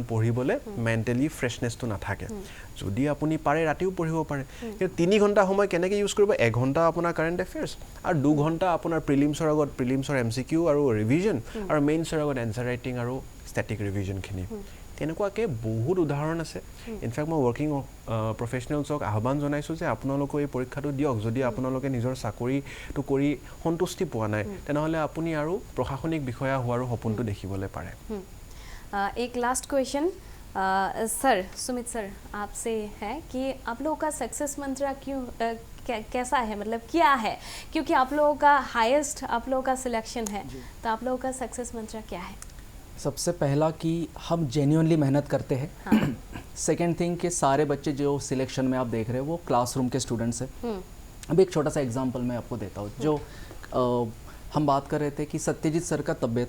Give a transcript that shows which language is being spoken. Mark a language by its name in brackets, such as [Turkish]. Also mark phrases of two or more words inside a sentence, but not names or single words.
[Assamese] পঢ়িবলৈ [English] mentally freshnessটো [Assamese] নাথাকে যদি আপুনি পাৰে ৰাতিও পঢ়িব পাৰে কিন্তু 3 ঘণ্টা সময় কেনেকৈ ইউজ কৰিব 1 ঘণ্টা আপোনাৰ [English] current affairs [Assamese] আৰু 2 ঘণ্টা আপোনাৰ প্ৰিলিমছৰ আগত প্ৰিলিমছৰ MCQ আৰু ৰিভিজন আৰু মেইনছৰ আগত [English] answer writing [Assamese] আৰু [English] static revisionখিনি [Assamese] তেনেকুৱাকৈ বহুত উদাহৰণ আছে ইনফেক্ট মই [English] working professionalsক [Assamese] আহ্বান জনাইছোঁ যে আপোনালোকে এই পৰীক্ষাটো দিয়ক যদি আপোনালোকে নিজৰ চাকৰিটো কৰি সন্তুষ্টি পোৱা নাই তেনেহ'লে আপুনি আৰু প্ৰশাসনিক বিষয়া হোৱাৰো সপোনটো দেখিবলৈ পাৰে [Hindi] एक [English] last question sir [Hindi] सुमित सर आपसे है कि आप लोगों का सक्सेस मंत्र क्यों कैसा है मतलब क्या है क्योंकि आप लोगों का हाईएस्ट आप लोगों का सिलेक्शन है तो आप लोगों का सक्सेस मंत्र क्या है सबसे पहला कि हम जेन्युइनली मेहनत करते हैं [English] second thing [Hindi] कि सारे बच्चे जो सिलेक्शन में आप देख रहे हैं वो क्लासरूम के स्टूडेंट्स हैं अब एक छोटा सा एग्जांपल मैं आपको देता हूँ जो हम बात कर रहे थे कि सत्यजीत सर का तबीयत